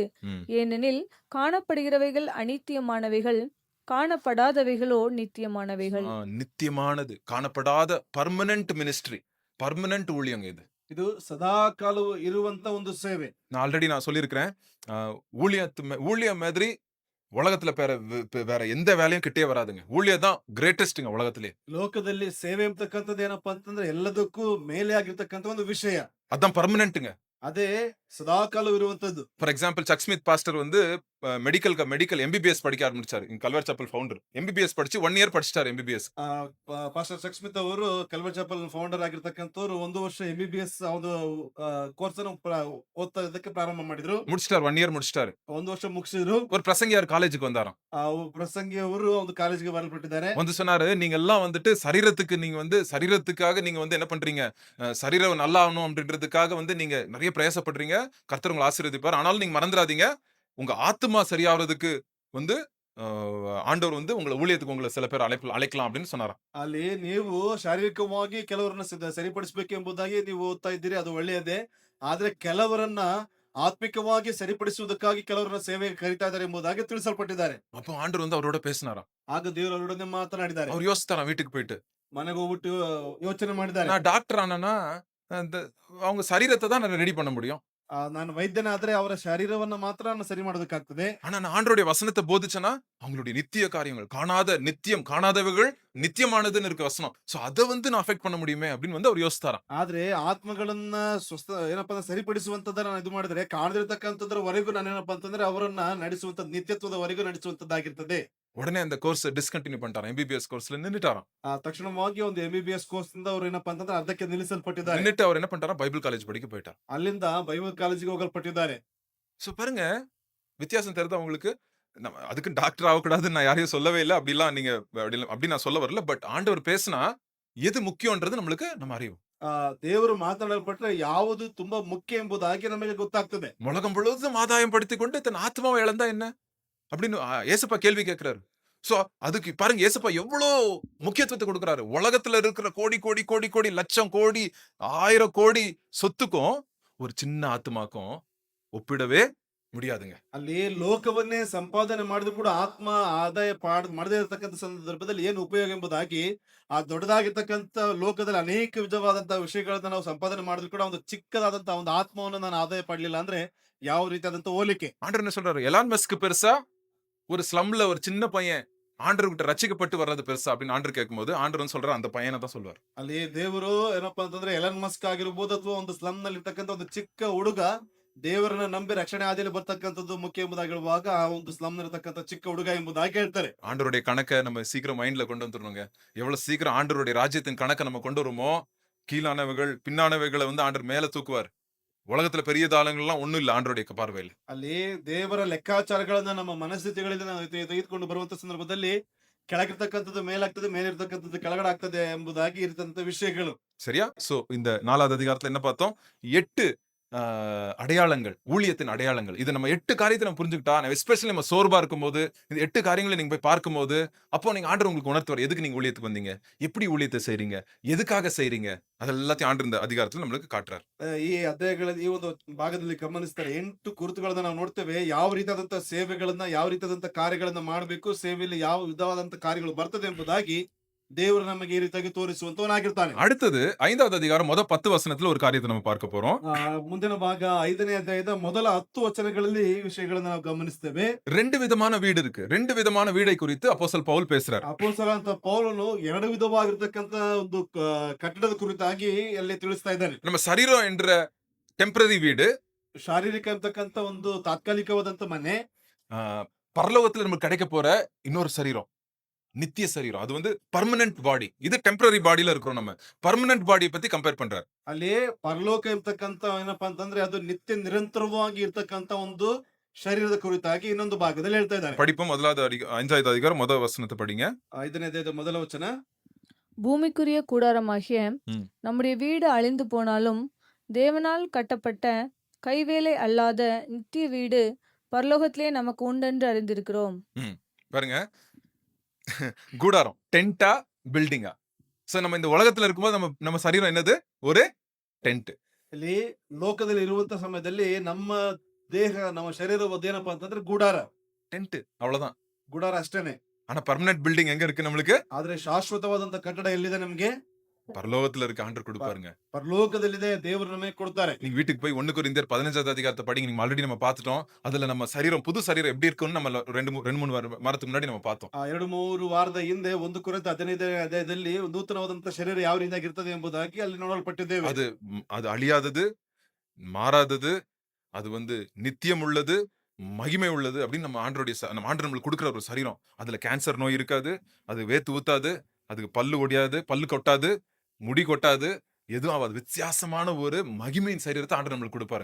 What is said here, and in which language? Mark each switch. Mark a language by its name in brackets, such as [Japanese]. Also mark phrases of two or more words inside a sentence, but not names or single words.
[Tamil] ம். ஏனெனில் காணப்படுகிறவைகள் அநித்தியமானவைகள், காணப்படாதவைகளோ நித்தியமானவைகள். நித்தியமானது, காணப்படாத [English] permanent ministry, [Tamil] பர்மனன்ட் ஊழியம் இது. [Kannada] ಇದು ಸದಾ ಕಾಲವು ಇರುವಂತ ಒಂದು ಸೇವೆ. [Tamil] நான் ஆல்ரெடி சொல்லியிருக்கிறேன். ஊழியம் மாதிரி உலகத்துல வேற எந்த வேலையும் கிட்டே வராதுங்க. ஊழியம் தான் கிரேட்டஸ்ட்ங்க உலகத்திலே. [Kannada] ಲೋಕದಲ್ಲಿ ಸೇವೆ ಎಂಬತಕ್ಕಂಥದ್ದು ಏನಪ್ಪಾ ಅಂತಂದ್ರೆ ಎಲ್ಲದಕ್ಕೂ ಮೇಲೆ ಆಗಿರ್ತಕ್ಕಂಥ ಒಂದು ವಿಷಯ. [Tamil] அதான் பர்மனன்ட்ங்க. [Kannada] ಅದೇ ಸದಾ ಕಾಲವು ಇರುವಂತದ್ದು. [English] for example [Tamil] சக் ஸ்மித் பாஸ்டர் வந்து [English] medical MBBS [Tamil] படிக்க ஆரம்பிச்சாரு. கல்வர் சாப்பல் ஃபவுண்டர். எம்பிபிஎஸ் படிச்சு 1 இயர் படிச்சிட்டாரு எம்பிபிஎஸ். [Kannada] ಪಾಸ್ಟರ್ ಚಕ್ ಸ್ಮಿತ್ ಅವರು ಕಲ್ವರ್ ಚಾಪಲ್ ಫೌಂಡರ್ ಆಗಿರ್ತಕ್ಕಂಥವ್ರು 1 ವರ್ಷ MBBS ಒಂದು ಕೋರ್ಸ್ ಅನ್ನು ಓದ್ತಾ ಇದಕ್ಕೆ ಪ್ರಾರಂಭ ಮಾಡಿದ್ರು. [Tamil] முடிச்சிட்டாரு, 1 இயர் முடிச்சிட்டாரு. [Kannada] 1 ವರ್ಷ ಮುಗಿಸಿದ್ರು. [Tamil] ஒரு பிரசங்கியார் காலேஜுக்கு வந்தாராம். [Kannada] ಪ್ರಸಂಗಿ ಅವರು ಒಂದು ಕಾಲೇಜಿಗೆ ಬರಲ್ಪಟ್ಟಿದ್ದಾರೆ. [Tamil] வந்து சொன்னாரு, நீங்க எல்லாம் வந்துட்டு சரீரத்துக்காக நீங்க வந்து என்ன பண்றீங்க, சரீரம் நல்லா ஆகணும் அப்படின்றதுக்காக வந்து நீங்க நிறைய பிரயாசப்படுறீங்க. கர்த்தர் உங்களை ஆசீர்வதிப்பார். ஆனாலும் நீங்க மறந்துடாதீங்க, உங்க ஆத்துமா சரியாவதுக்கு வந்து ஆண்டவர் வந்து உங்களை ஊழியத்துக்கு உங்களை சில பேர் அழைக்கலாம் அப்படின்னு சொன்னாராம். [Kannada] ಅಲ್ಲಿ ನೀವು ಶಾರೀರಿಕವಾಗಿ ಕೆಲವರನ್ನ ಸರಿಪಡಿಸಬೇಕು ಎಂಬುದಾಗಿ ನೀವು ಓದ್ತಾ ಇದ್ದೀರಿ, ಅದು ಒಳ್ಳೆಯದೇ. ಆದ್ರೆ ಕೆಲವರನ್ನ ಆತ್ಮಿಕವಾಗಿ ಸರಿಪಡಿಸುವುದಕ್ಕಾಗಿ ಕೆಲವರನ್ನ ಸೇವೆಗೆ ಕರೀತಾ ಇದ್ದಾರೆ ಎಂಬುದಾಗಿ ತಿಳಿಸಲ್ಪಟ್ಟಿದ್ದಾರೆ. [Tamil] அப்போ ஆண்டவர் வந்து அவரோட பேசினாராம். [Kannada] ಆಗ ದೇವರು ಅವರೊಡನೆ ಮಾತನಾಡಿದ್ದಾರೆ. [Tamil] அவர் யோசித்தாராம் வீட்டுக்கு போயிட்டு. [Kannada] ಮನೆಗೆ ಹೋಗ್ಬಿಟ್ಟು ಯೋಚನೆ ಮಾಡಿದ್ದಾರೆ. [Tamil] நான் டாக்டர் ஆனா அவங்க சரீரத்தை தான் நான் ரெடி பண்ண முடியும். [Kannada] ನಾನು ವೈದ್ಯನಾದ್ರೆ ಅವರ ಶರೀರವನ್ನ ಮಾತ್ರ ನಾನು ಸರಿ ಮಾಡೋದಕ್ಕಾಗ್ತದೆ. [Tamil] ஆனா நான் ஆண்டவருடைய வசனத்தை போதிச்சேனா அவங்களுடைய நித்திய காரியங்கள், காணாதவைகள் நித்தியமானதுன்னு இருக்கு வசனம். சோ அதை வந்து நான் அஃபெக்ட் பண்ண முடியுமே அப்படின்னு வந்து அவர் யோசித்தாராம். [Kannada] ಆದ್ರೆ ಆತ್ಮಗಳನ್ನ ಏನಪ್ಪಾ ಸರಿಪಡಿಸುವಂತದನ್ನ ನಾನು ಇದು ಮಾಡಿದ್ರೆ ಕಾಣದಿರ್ತಕ್ಕಂಥದ್ರವರೆಗೂ ನಾನು ಏನಪ್ಪಾ ಅಂತಂದ್ರೆ ಅವರನ್ನ ನಡೆಸುವಂತ ನಿತ್ಯತ್ವದವರೆಗೂ ನಡೆಸುವಂತದ್ದಾಗಿರ್ತದೆ. [Tamil] உடனே அந்த [English] course discontinue [Tamil] பண்ணிட்டாராம். எம்பிபிஎஸ் கோர்ஸ்ல நின்னுட்டாராம். [Kannada] ತಕ್ಷಣವಾಗಿ ಒಂದು MBBS ಕೋರ್ಸ್ ಇಂದ ಅವರು ಏನಪ್ಪಾ ಅಂತಂದ್ರೆ ಅರ್ಧಕ್ಕೆ ನಿಲ್ಲಿಸಲ್ಪಟ್ಟಿದ್ದಾರೆ. [Tamil] நின்னுட்டு அவர் என்ன பண்ணிட்டாராம், [English] Bible college [Tamil] படிக்க போயிட்டார். [Kannada] ಅಲ್ಲಿಂದ ಬೈಬಲ್ ಕಾಲೇಜಿಗೆ ಹೋಗಲ್ಪಟ್ಟಿದ್ದಾರೆ. [Tamil] சோ பாருங்க, வித்தியாசம் தெரியுதா உங்களுக்கு? அதுக்கு டாக்டர் ஆகக்கூடாதுன்னு நான் யாரையும் சொல்லவே இல்லை. அப்படிலாம் நீங்க அப்படி நான் சொல்ல வரல. பட் ஆண்டவர் பேசினா எது முக்கியம்ன்றது நம்ம அறிவோம். [Kannada] ದೇವರು ಮಾತನಾಡಲ್ಪಟ್ರೆ ಯಾವುದು ತುಂಬಾ ಮುಖ್ಯ ಎಂಬುದಾಗಿ ನಮಗೆ ಗೊತ್ತಾಗ್ತದೆ. [Tamil] உலகம் முழுவதும் ஆதாயம் படுத்திக் கொண்டு தன் ஆத்மாவை இழந்தா என்ன அப்படின்னு ஏசப்பா கேள்வி கேட்கிறாரு. சோ அதுக்கு பாருங்க, ஏசப்பா எவ்வளவு முக்கியத்துவத்தை கொடுக்கிறாரு. உலகத்துல இருக்கிற கோடி லட்சம் கோடி 1000 கோடி சொத்துக்கும் ஒரு சின்ன ஆத்மாக்கும் ஒப்பிடவே முடியாதுங்க. [Kannada] ಅಲ್ಲಿ ಲೋಕವನ್ನೇ ಸಂಪಾದನೆ ಮಾಡಿದ್ರು ಕೂಡ ಆತ್ಮ ಆದಾಯ ಮಾಡದೇ ಇರತಕ್ಕಂಥ ಸಂದರ್ಭದಲ್ಲಿ ಏನು ಉಪಯೋಗ ಎಂಬುದಾಗಿ ಆ ದೊಡ್ಡದಾಗಿರ್ತಕ್ಕಂಥ ಲೋಕದಲ್ಲಿ ಅನೇಕ ವಿಧವಾದಂತಹ ವಿಷಯಗಳನ್ನ ನಾವು ಸಂಪಾದನೆ ಮಾಡಿದ್ರು ಕೂಡ ಒಂದು ಚಿಕ್ಕದಾದಂತಹ ಒಂದು ಆತ್ಮವನ್ನು ನಾನು ಆದಾಯ ಪಡಲಿಲ್ಲ ಅಂದ್ರೆ ಯಾವ ರೀತಿಯಾದಂತ ಹೋಲಿಕೆ. [Tamil] ஆண்டவர் என்ன சொல்றாரு, எலான் மஸ்க் பெருசா ஒரு ஸ்லம்ல ஒரு சின்ன பையன் ஆண்டவர்கிட்ட ரட்சிக்கப்பட்டு வர்றது பெருசா அப்படின்னு ஆண்டவர் கேட்கும்போது ஆண்டவர் வந்து சொல்றாரு அந்த பையனை தான் சொல்வார். [Kannada] ಅಲ್ಲಿ ದೇವರು ಏನಪ್ಪಾ ಅಂತಂದ್ರೆ ಎಲನ್ ಮಸ್ಕ್ ಆಗಿರ್ಬೋದು ಅಥವಾ ಒಂದು ಸ್ಲಮ್ ನಲ್ಲಿ ಇರ್ತಕ್ಕಂಥ ಒಂದು ಚಿಕ್ಕ ಹುಡುಗ ದೇವರನ್ನ ನಂಬಿ ರಕ್ಷಣೆ ಹಾದಿಯಲ್ಲಿ ಬರ್ತಕ್ಕಂಥದ್ದು ಮುಖ್ಯ ಎಂಬುದಾಗಿ ಹೇಳುವಾಗ ಆ ಒಂದು ಸ್ಲಮ್ ಇರತಕ್ಕಂಥ ಚಿಕ್ಕ ಹುಡುಗ ಎಂಬುದಾಗಿ ಹೇಳ್ತಾರೆ. [Tamil] ஆண்டவருடைய கணக்கை நம்ம சீக்கிரம் மைண்ட்ல கொண்டு வந்துடணுங்க. எவ்வளவு சீக்கிரம் ஆண்டவருடைய ராஜ்யத்தின் கணக்கை நம்ம கொண்டு வருமோ, கீழானவைகள் பின்னானவைகளை வந்து ஆண்டவர் மேல தூக்குவார். உலகத்துல பெரிய தாளங்கள்லாம் ஒண்ணும் இல்ல ஆண்டவருடைய பார்வையில். [Kannada] ಅಲ್ಲಿ ದೇವರ ಲೆಕ್ಕಾಚಾರಗಳನ್ನ ನಮ್ಮ ಮನಸ್ಥಿತಿಗಳಿಂದ ನಾವು ತೆಗೆದುಕೊಂಡು ಬರುವಂತ ಸಂದರ್ಭದಲ್ಲಿ ಕೆಳಗಿರ್ತಕ್ಕಂಥದ್ದು ಮೇಲಾಗ್ತದೆ, ಮೇಲಿರ್ತಕ್ಕಂಥದ್ದು ಕೆಳಗಡೆ ಆಗ್ತದೆ ಎಂಬುದಾಗಿ ಇರ್ತಂತ ವಿಷಯಗಳು. [Tamil] சரியா? சோ இந்த 4வது அதிகாரத்துல என்ன பார்த்தோம்? 8 அடையாளங்கள், ஊழியத்தின் அடையாளங்கள். இத நம்ம 8 காரியத்தை நம்ம புரிஞ்சுக்கிட்டா, எஸ்பெஷலி நம்ம சோர்வா இருக்கும்போது, இந்த 8 காரியங்களை நீங்க போய் பார்க்கும்போது, அப்போ நீங்க ஆண்டவர் உங்களுக்கு உணர்த்துவார். எதுக்கு நீங்க ஊழியத்துக்கு வந்தீங்க? எப்படி ஊழியத்தை செய்றீங்க? எதுக்காக செய்றீங்க? அதெல்லாத்தையும் ஆண்டவர் இந்த அதிகாரத்துல நம்மளுக்கு காட்டுறார். [Kannada] ಈ ಅಧ್ಯಾಯಗಳ ಈ ಒಂದು ಭಾಗದಲ್ಲಿ ಗಮನಿಸ್ತಾರೆ 8 ಗುರುತುಗಳನ್ನ ನಾವು ನೋಡ್ತೇವೆ. ಯಾವ ರೀತಿಯಾದಂತ ಸೇವೆಗಳನ್ನ, ಯಾವ ರೀತಿಯಾದಂತ ಕಾರ್ಯಗಳನ್ನ ಮಾಡಬೇಕು, ಸೇವೆಯಲ್ಲಿ ಯಾವ ವಿಧವಾದಂತ ಕಾರ್ಯಗಳು ಬರ್ತದೆ ಎಂಬುದಾಗಿ ದೇವರು ನಮಗೆ ಈ ರೀತಿಯಾಗಿ ತೋರಿಸುವಂತವನಾಗಿರ್ತಾನೆ. [Tamil] அடுத்தது 5வது அதிகாரம் முதல் 10 வசனத்துல ஒரு காரியத்தை நம்ம பார்க்க போறோம். [Kannada] ಮುಂದಿನ ಭಾಗ 5ನೇ ಅಧ್ಯಾಯದ ಮೊದಲ 10 ವಚನಗಳಲ್ಲಿ ಈ ವಿಷಯಗಳನ್ನ ನಾವು ಗಮನಿಸ್ತೇವೆ. [Tamil] 2 விதமான வீடு இருக்கு. 2 விதமான வீடை குறித்து அப்போஸ்தலன் பவுல் பேசுறார். [Kannada] ಅಪೊಸ್ತಲ ಅಂತ ಪೌಲನು 2 ವಿಧವಾಗಿರ್ತಕ್ಕಂತ ಒಂದು ಕಟ್ಟಡದ ಕುರಿತಾಗಿ ಅಲ್ಲಿ ತಿಳಿಸ್ತಾ ಇದ್ದಾನೆ. [Tamil] நம்ம சரீரம் என்ற டெம்பரரி வீடு, [Kannada] ಶಾರೀರಿಕ ಅಂತಕ್ಕಂತ ಒಂದು ತಾತ್ಕಾಲಿಕವಾದಂತ ಮನೆ, [Tamil] பரலோகத்துல நமக்கு கிடைக்க போற இன்னொரு சரீரம், நித்திய சரீரம். அது வந்து [English] permanent body. [Tamil] இது [English] temporary bodyயில [Tamil] இருக்கிறோம் நம்ம. [English] permanent bodyயை [Tamil] பத்தி கம்பேர் பண்றார். [Kannada] ಅಲ್ಲಿ ಪರಲೋಕ ಎಂಬತಕ್ಕಂತ ಏನಪ್ಪಾ ಅಂತಂದ್ರೆ ಅದು ನಿತ್ಯ ನಿರಂತರವಾಗಿ ಇರ್ತಕ್ಕಂತ ಒಂದು ಶರೀರದ ಕುರಿತಾಗಿ ಇನ್ನೊಂದು ಭಾಗದಲ್ಲಿ ಹೇಳ್ತಾ ಇದ್ದಾರೆ. [Tamil] படிப்போம். 5வது அதிகாரம் முதல் வசனத்தை படிங்க. [Kannada] 5ನೇ ಅಧ್ಯಾಯದ ಮೊದಲ ವಚನ. [Tamil] பூமிக்குரிய கூடாரமாகிய ம். நம்முடைய வீடு அழிந்து போனாலும் தேவனால் கட்டப்பட்ட கைவேலை அல்லாத நித்திய வீடு பரலோகத்திலே நமக்கு உண்டென்று அறிந்திருக்கிறோம். பாருங்க, கூடாரம், [English] tentஆ, buildingஆ. [Tamil] சோ நம்ம இந்த உலகத்துல இருக்கும்போது நம்ம சரீரம் என்னது? ஒரு டென்ட். [Kannada] ಇಲ್ಲಿ ಲೋಕದಲ್ಲಿ ಇರುವಂತ ಸಮಯದಲ್ಲಿ ನಮ್ಮ ದೇಹ, ನಮ್ಮ ಶರೀರವಾದ ಏನಪ್ಪಾ ಅಂತಂದ್ರೆ ಗುಡಾರ, [Tamil] டென்ட், அவ்வளவுதான். [Kannada] ಗುಡಾರ ಅಷ್ಟೇನೆ. [Tamil] ஆனா [English] permanent building [Tamil] எங்க இருக்கு நம்மளுக்கு? [Kannada] ಆದ್ರೆ ಶಾಶ್ವತವಾದಂತ ಕಟ್ಟಡ ಎಲ್ಲಿದೆ ನಮ್ಗೆ? [Tamil] பரலோகத்துல இருக்க ஆண்டவர் கொடுப்பாருங்க. [Kannada] ಪರಲೋಕದಲ್ಲಿದೆ, ದೇವರು ನಮಗೆ ಕೊಡ್ತಾರೆ. [Tamil] நீங்க வீட்டுக்கு போய் 1 கொரிந்தியர் 15வது அதிகாரத்தை படிங்க. நீங்க ஆல்ரெடி நம்ம பார்த்துட்டோம். அதுல நம்ம சரீரம், புது சரீரம் எப்படி இருக்குன்னு நம்ம 2-3 வாரத்துக்கு முன்னாடி நம்ம பார்த்தோம். [Kannada] 2-3 ವಾರದ ಹಿಂದೆ 1 ಕೊರಿಂಥ 15ನೇ ಅಧ್ಯಾಯದಲ್ಲಿ ನೂತನವಾದಂತ ಶರೀರ ಯಾವ ರೀತಿಯಾಗಿರ್ತದೆ ಎಂಬುದಾಗಿ ಅಲ್ಲಿ ನೋಡಲ್ಪಟ್ಟಿದ್ದೇವೆ. [Tamil] அது அழியாதது, மாறாதது, அது வந்து நித்தியம் உள்ளது, மகிமை உள்ளது அப்படின்னு நம்ம ஆண்டவர் நம்மளுக்கு கொடுக்குற ஒரு சரீரம். அதுல கேன்சர் நோய் இருக்காது, அது வேத்து ஊத்தாது, அதுக்கு பல்லு ஒடியாது, பல்லு கொட்டாது, முடி கொட்டாது, எதுவும் ஆகாது. வித்தியாசமான ஒரு மகிமையின் சரீரத்தை ஆண்டவர் நம்மளுக்கு கொடுப்பாரு.